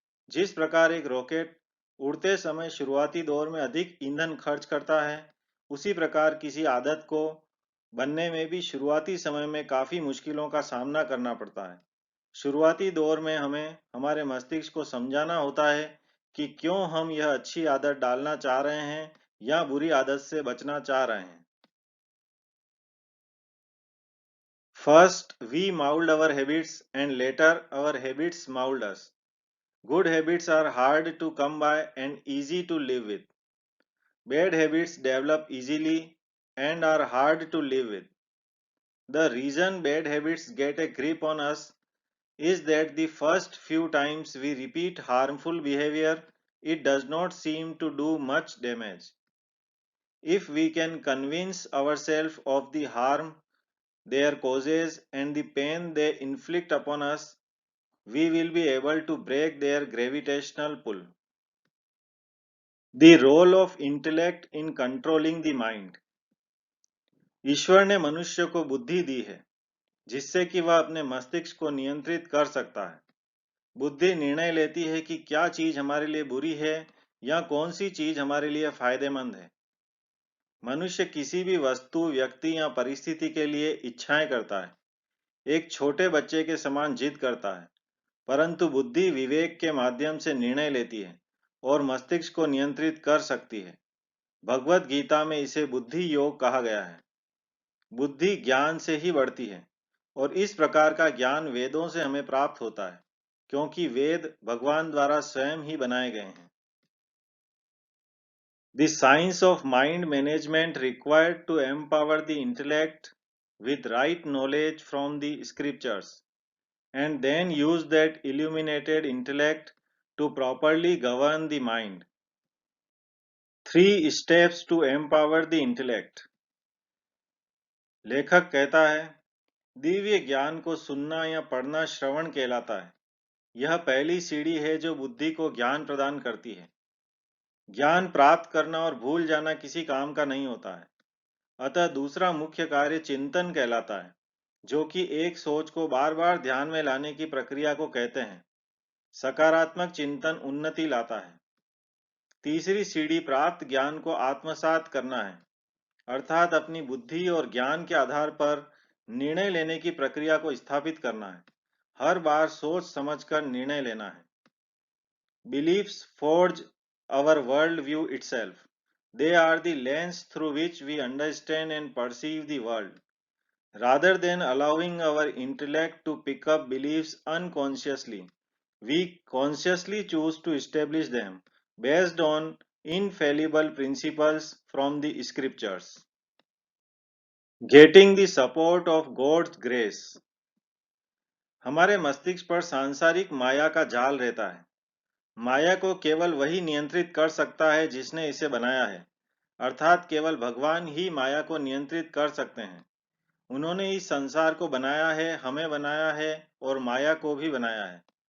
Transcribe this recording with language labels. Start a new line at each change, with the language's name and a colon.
Hindi: जिस प्रकार एक रॉकेट उड़ते समय शुरुआती दौर में अधिक ईंधन खर्च करता है, उसी प्रकार किसी आदत को बनने में भी शुरुआती समय में काफी मुश्किलों का सामना करना पड़ता है। शुरुआती दौर में हमें हमारे मस्तिष्क को समझाना होता है कि क्यों हम यह अच्छी आदत डालना चाह रहे हैं या बुरी आदत से बचना चाह रहे हैं।
English: First, we mold our habits and later our habits mold us. Good habits are hard to come by and easy to live with. Bad habits develop easily and are hard to live with. The reason bad habits get a grip on us is that the first few times we repeat harmful behavior, it does not seem to do much damage. If we can convince ourselves of the harm, their causes, and the pain they inflict upon us, we will be able to break their gravitational pull. The role of intellect in controlling the mind.
Hindi: ईश्वर ने मनुष्य को बुद्धि दी है जिससे कि वह अपने मस्तिष्क को नियंत्रित कर सकता है। बुद्धि निर्णय लेती है कि क्या चीज हमारे लिए बुरी है या कौन सी चीज हमारे लिए फायदेमंद है। मनुष्य किसी भी वस्तु, व्यक्ति या परिस्थिति के लिए इच्छाएं करता है। एक छोटे बच्चे के समान जिद करता है, परंतु बुद्धि विवेक के माध्यम से निर्णय लेती है और मस्तिष्क को नियंत्रित कर सकती है। भगवत गीता में इसे बुद्धि योग कहा गया है। बुद्धि ज्ञान से ही बढ़ती है और इस प्रकार का ज्ञान वेदों से हमें प्राप्त होता है, क्योंकि वेद भगवान द्वारा स्वयं ही बनाए गए हैं।
English: The science of mind management required to empower the intellect with right knowledge from the scriptures and then use that illuminated intellect to properly govern the mind. 3 steps to empower the intellect.
Hindi: लेखक कहता है, दिव्य ज्ञान को सुनना या पढ़ना श्रवण कहलाता है। यह पहली सीढ़ी है जो बुद्धि को ज्ञान प्रदान करती है। ज्ञान प्राप्त करना और भूल जाना किसी काम का नहीं होता है। अतः दूसरा मुख्य कार्य चिंतन कहलाता है, जो कि एक सोच को बार बार ध्यान में लाने की प्रक्रिया को कहते हैं। सकारात्मक चिंतन उन्नति लाता है। तीसरी सीढ़ी प्राप्त ज्ञान को आत्मसात करना है, अर्थात अपनी बुद्धि और ज्ञान के आधार पर निर्णय लेने की प्रक्रिया को स्थापित करना है। हर बार सोच समझकर निर्णय लेना है।
English: Beliefs forge our world view itself. They are the lens through which we understand and perceive the world. Rather than allowing our intellect to pick up beliefs unconsciously, we consciously choose to establish them based on infallible principles from the scriptures. Getting the support of God's grace.
Hindi: हमारे मस्तिष्क पर सांसारिक माया का जाल रहता है। माया को केवल वही नियंत्रित कर सकता है जिसने इसे बनाया है, अर्थात केवल भगवान ही माया को नियंत्रित कर सकते हैं। उन्होंने इस संसार को बनाया है, हमें बनाया है और माया को भी बनाया है।